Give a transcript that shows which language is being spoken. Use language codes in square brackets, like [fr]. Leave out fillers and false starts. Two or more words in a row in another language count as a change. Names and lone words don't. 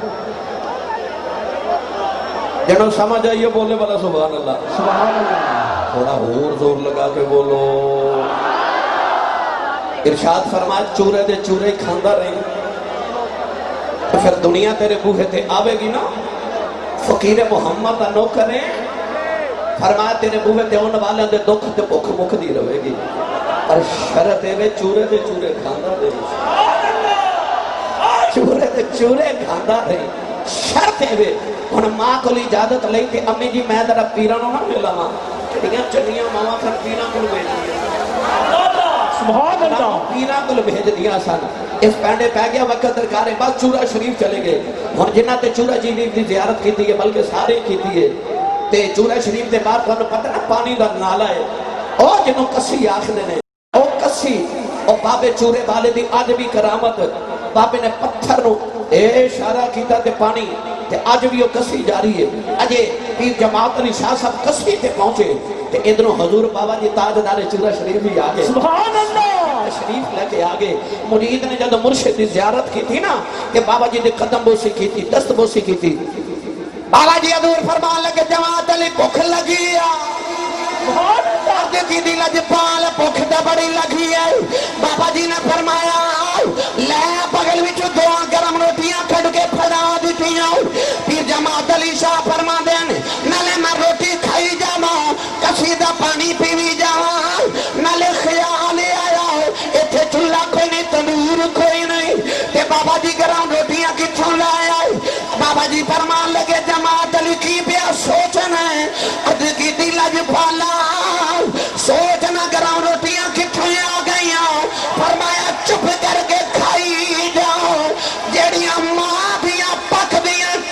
[pa] جنہوں سمجھ آئیے بولے والا [ar] سبحان اللہ سبحان اللہ [pa] تھوڑا اور زور لگا کے بولو ارشاد فرمایا چورے دے چورے کھاندا رہی تو پھر دنیا تیرے بوہے تے آوے گی نا فقیر محمد دا نوکر ہے فرمایا تیرے بوہے تے اون والے دے دکھ تے بھوک مک دی رہے گی پر شرط ہے چورے دے چورے کھاندا رہی چورے دے چورے کھاندا رہی شرط ہے ہن ماں کو اجازت لئی تے امی جی میں ذرا پیراں نو نہ ملاواں جڑیاں چنگیاں ماواں پھر پیراں کول بھیج دیاں [ar] سبحان اللہ [pa] پیراں کول بھیج دیاں سن اس پینڈے پہ گیا وقت درکار ہے بس چورا شریف چلے گئے ہن جنہاں تے چورا جی دی زیارت کیتی ہے بلکہ سارے کیتی ہے تے چورا شریف دے باہر تانوں پتہ نا پانی دا نالا ہے او جنوں کسی آکھدے نے او کسی او بابے چورے والے دی اج بھی کرامت بابے نے پتھر نو اے اشارہ کیتا تے پانی تے اج بھی وہ کسی جاری ہے اجے پیر جماعت علی شاہ صاحب کسی تے پہنچے تے ادھروں حضور بابا جی تاجدار چورا شریف بھی آگے [ar] سبحان اللہ [pa] شریف لے کے آگے مرید نے جب مرشد دی زیارت کی تھی نا کہ بابا جی دے قدم بوسی کی تھی دست بوسی کی تھی بابا جی حضور فرمان لگے جماعت علی بھوک لگی کی دی لجپال بھوک تے بڑی لگی ہے بابا جی نے فرمایا لے بغل وچ دو گرم روٹیاں کھڈ کے پھڑا دتیاں پیر جماعت علی شاہ فرما دین نالے میں روٹی کھائی جاواں کسی دا پانی پیوی جاواں نالے خیال آیا ایتھے چولہا کوئی نہیں تندور کوئی نہیں تے بابا جی گرم روٹیاں کتھوں لے آئے بابا جی فرمان لگے جماعت علی کی پیا سوچنا ہے اد کی دی لجپالا سوچنا گرم روٹیاں کتھوں آ گئیاں فرمایا چپ کر کے کھائی جاؤ جیڑیاں ماں دیاں پک دیاں